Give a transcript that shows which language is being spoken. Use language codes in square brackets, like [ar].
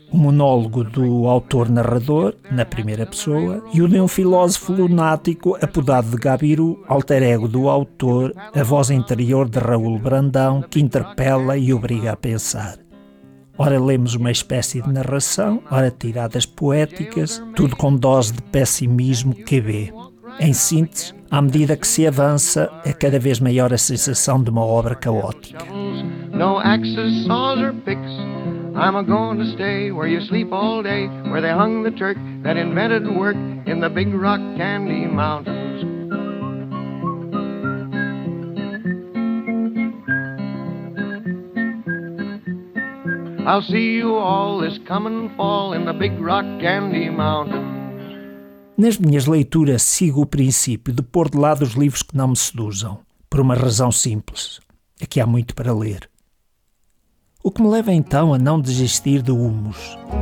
[pt] O monólogo do autor-narrador, na primeira pessoa, e o de um filósofo lunático, apodado de Gabiru, alter ego do autor, a voz interior de Raul Brandão, que interpela e obriga a pensar. Ora lemos uma espécie de narração, ora tiradas poéticas, tudo com dose de pessimismo que vê. Em síntese, à medida que se avança, é cada vez maior a sensação de uma obra caótica. [en] No axes, saws or picks. I'm a going to stay where you sleep all day, where they hung the Turk that invented work in the Big Rock Candy Mountains. I'll see you all this coming fall in the Big Rock Candy Mountains. [pt] Nas minhas leituras, sigo o princípio de pôr de lado os livros que não me seduzam, por uma razão simples. Aqui há muito para ler. O que me leva então a não desistir de Humus?